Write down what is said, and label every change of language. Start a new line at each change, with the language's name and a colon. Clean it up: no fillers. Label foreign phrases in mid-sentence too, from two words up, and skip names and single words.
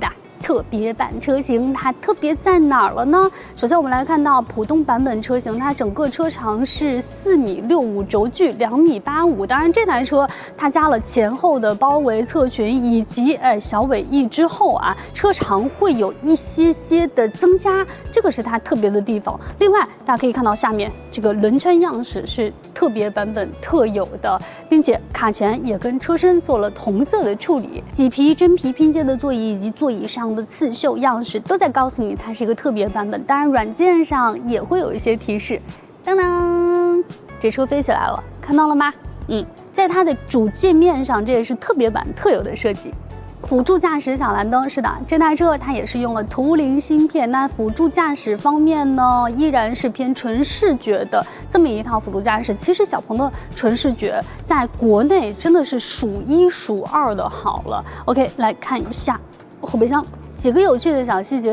Chinese: 特別版車型它特別在哪兒了呢？首先我們來看到普通版本車型，它整個車長是4.65米，軸距2.85米。當然這台車它加了前後的包圍側裙以及小尾翼之後啊，車長會有一些的增加，這個是它特別的地方。另外大家可以看到下面這個輪圈樣式是特別版本特有的，並且卡鉗也跟車身做了同色的處理，麂皮真皮拼接的座椅以及座椅上的刺繡樣式都在告訴你它是一個特別版本。當然軟件上也會有一些提示。當當，這車飛起來了，看到了嗎？在它的主界面上，這也是特別版特有的設計。輔助駕駛小藍燈，是的，這台車它也是用了圖靈芯片。那輔助駕駛方面呢，依然是偏純視覺的這麼一套輔助駕駛。其實小鵬的純視覺在國內真的是數1數2的好了。OK， 來看一下後備箱幾個有趣的小細節。